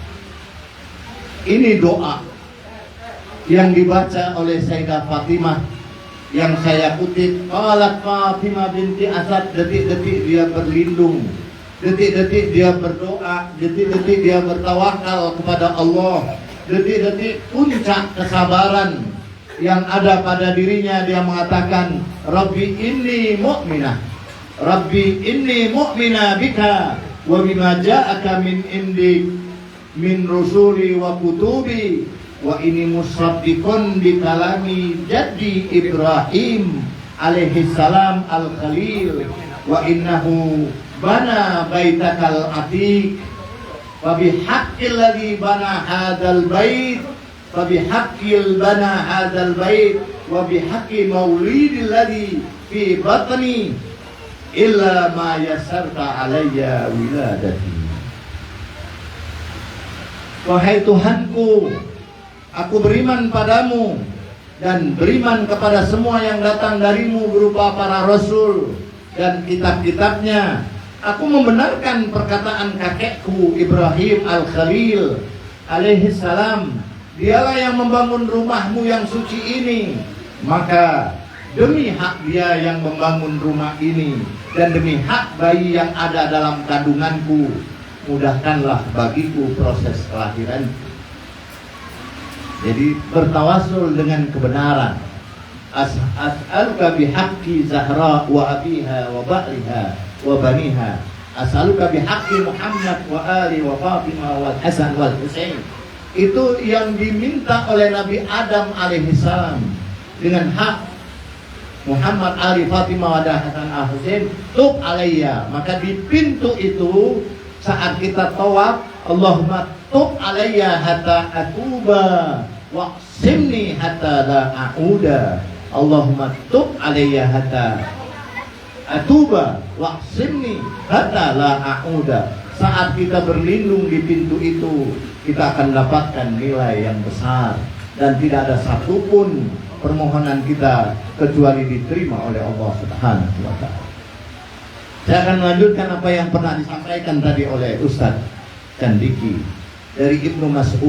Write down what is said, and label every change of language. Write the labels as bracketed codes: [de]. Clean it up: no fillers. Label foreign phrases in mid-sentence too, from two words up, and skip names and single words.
[id] Ini doa yang dibaca oleh Sayyidah Fatimah yang saya kutip. Qalat Fatimah binti Asad, detik-detik dia berlindung, detik-detik dia berdoa, detik-detik dia bertawakal kepada Allah, detik-detik puncak kesabaran yang ada pada dirinya. Dia mengatakan, [ar] رب إني مؤمنة رب إني مؤمنة بك وبما جاءك من عندك من رسل وكتب وإني مسبق بكلام جدي إبراهيم عليه السلام الخليل وإنه بنى بيتك العتيق وبحق الذي بنى هذا البيت وبحق بنى هذا البيت وبحق مولود الذي في بطني إلا ما يسرت علي ولادتي. [id] Wahai Tuhanku, aku beriman padamu dan beriman kepada semua yang datang darimu berupa para rasul dan kitab-kitabnya. Aku membenarkan perkataan kakekku Ibrahim al-Khalil [ar] عليه السلام. [id] Dialah yang membangun rumahmu yang suci ini. Maka demi hak dia yang membangun rumah ini dan demi hak bayi yang ada dalam kandunganku, mudahkanlah bagiku proses kelahiran. Jadi bertawasul dengan kebenaran. [ar] أسألك بحق الزهراء وأبيها وبعلها وبنيها. أسألك بحق محمد وعلي وفاطمة والحسن والحسين. [id] Itu yang diminta oleh Nabi Adam [ar] عليه السلام. [id] Dengan hak Muhammad, Ali, Fatimah, dan Hasan al-Husain, [ar] تب علي. [id] Maka di pintu itu saat kita tawaf, [ar] اللهم تب علي حتى أتوب واعصمني حتى لا أعود. اللهم تب علي حتى أتوب واعصمني حتى لا أعود. [id] Saat kita berlindung di pintu itu, kita akan dapatkan nilai yang besar dan tidak ada satupun permohonan kita kecuali diterima oleh Allah [ar] سبحانه وتعالى. [id] Saya akan melanjutkan apa yang pernah disampaikan tadi oleh Ustadz Candiki dari Ibnu Mas'ud.